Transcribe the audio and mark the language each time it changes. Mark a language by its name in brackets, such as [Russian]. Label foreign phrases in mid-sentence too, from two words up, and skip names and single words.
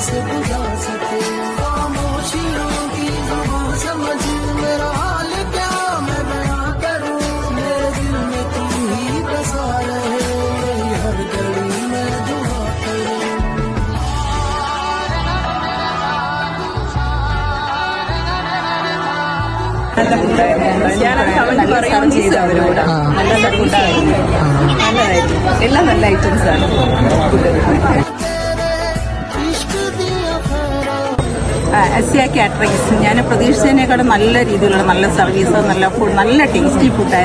[Hindi] जा सके खामोशियों की ज़ुबान समझ मेरा हाल क्या मैं बयां करूं मेरे दिल में तू ही बसा रहे मेरी हर घड़ी में दुआ करूं [Malayalam] ചെയ്തവരോട് നല്ല ഫുഡായിരുന്നു, നല്ലതായിരുന്നു, എല്ലാം നല്ല ഐറ്റംസ് ആണ്. എസിയ കാറ്ററിംഗ്സ് ഞാൻ പ്രതീക്ഷിച്ചതിനേക്കാളും നല്ല രീതിയിലുള്ള നല്ല സർവീസ്, നല്ല ഫുഡ്, നല്ല ടേസ്റ്റി ഫുഡായിരുന്നു.